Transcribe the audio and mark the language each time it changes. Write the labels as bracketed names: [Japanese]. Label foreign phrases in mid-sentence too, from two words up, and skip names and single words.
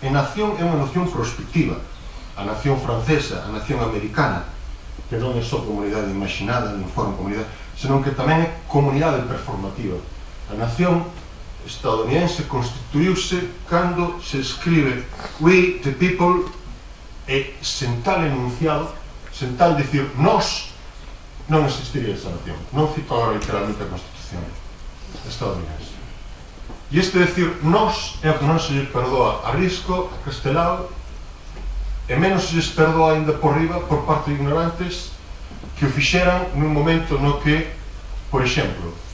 [Galician] E nación é unha noción prospectiva, a nación francesa, a nación americana, que non é só comunidade imaginada, non foron comunidade, senón que tamén é comunidade performativa. A nación estadounidense constituíuse cando se escribe [English] "We, the people", [Galician] e sen tal enunciado, sen tal dicir "nós", non existiría esa nación. Non cito agora literalmente a Constitución estadounidense. E este decir "nós" é o que non se lle perdoa a Risco, a Castelao, e menos se lles perdoa ainda por riba por parte de ignorantes que o fixeran nun momento no que, por exemplo,